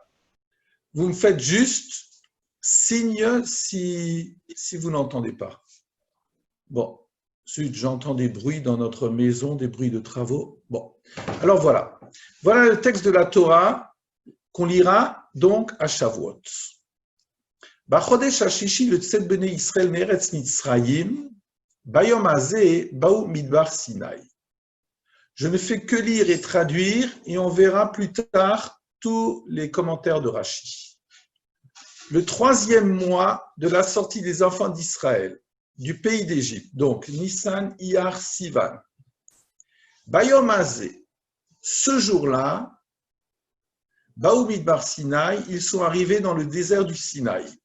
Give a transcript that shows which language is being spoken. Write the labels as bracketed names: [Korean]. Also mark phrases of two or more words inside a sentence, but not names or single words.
[French] Vous me faites juste signe si vous n'entendez pas. Bon, ensuite j'entends des bruits dans notre maison, des bruits de travaux. Bon, alors voilà. Voilà le texte de la Torah qu'on lira donc à Shavuot. [Hebrew] בחודש השישי לצאת בני ישראל מארץ מצרים, ביום הזה באו מדבר סיני. [French] Je ne fais que lire et traduire et on verra plus tard tous les commentaires de Rashi. Le 3e mois de la sortie des enfants d'Israël du pays d'Égypte, donc Nissan, Iyar, Sivan. [Hebrew] ביום הזה, [French] ce jour-là, [Hebrew] באו מדבר סיני, [French] ils sont arrivés dans le désert du Sinaï.